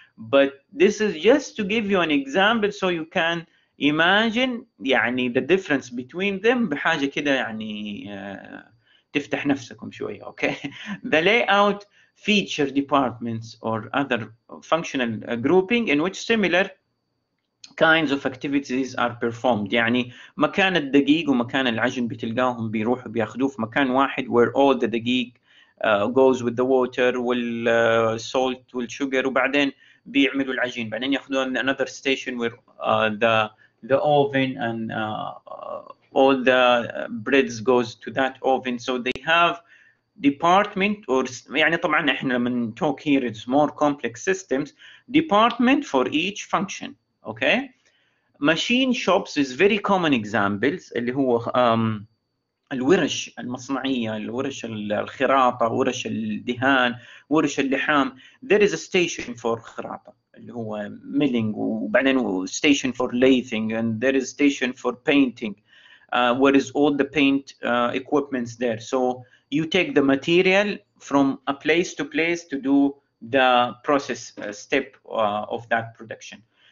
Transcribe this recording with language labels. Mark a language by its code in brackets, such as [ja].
[en] But this is just to give you an example so you can imagine يعني the difference between them [ar] بحاجة كده يعني تفتح نفسكم شوية. [en] Okay, the layout feature departments or other functional grouping in which similar kinds of activities are performed. [ar] يعني مكان الدقيق ومكان العجن بتلقاهم بيروحوا بياخذوه في مكان واحد [en] where all the [ar] دقيق goes with the water والsalt والsugar, وبعدين بيعملوا العجين, بعدين ياخذون [en] another station where the oven and all the breads goes to that oven. So they have department, or [ar] يعني طبعا احنا لما [en] talk here it's more complex systems, department for each function. [ar] Okay, [en] machine shops is very common examples [ar] اللي هو الورش المصنعية، الورش الخراطة، ورش الدهان، ورش اللحام. [en] there is a station for خراطة اللي هو milling، وبعدين station for lathing، and there is station for painting, where is all the paint equipments there. So you take the material from a place to place to do the process step of that production.